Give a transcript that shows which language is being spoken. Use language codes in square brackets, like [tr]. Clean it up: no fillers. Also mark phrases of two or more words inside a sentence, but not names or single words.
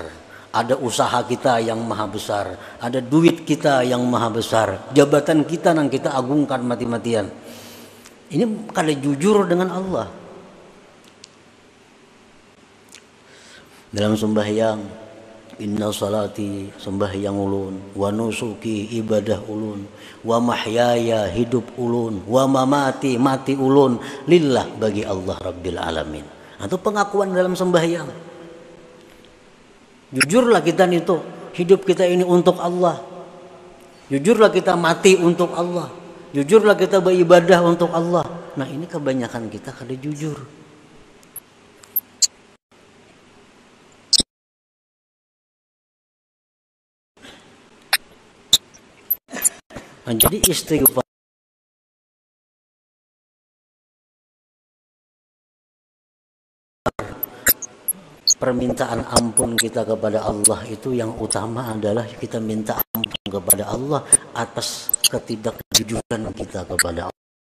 [id] Ada usaha kita yang maha besar, ada duit kita yang maha besar, jabatan kita yang kita agungkan mati-matian. Ini kada jujur dengan Allah. Dalam sembahyang, [ar] إن صلاتي, [bjn] sembahyang ulun, [ar] ونسكي, [bjn] ibadah ulun, [ar] ومحياي, [bjn] hidup ulun, [ar] ومماتي, [bjn] mati ulun, lillah, bagi Allah [ar] رب العالمين. [id] Itu pengakuan dalam sembahyang. Jujurlah kita itu, hidup kita ini untuk Allah. Jujurlah kita mati untuk Allah. Jujurlah kita beribadah untuk Allah. Nah ini kebanyakan kita kada jujur. Nah, jadi istighfar permintaan ampun kita kepada Allah itu yang utama adalah kita minta ampun kepada Allah atas ketidakjujuran kita kepada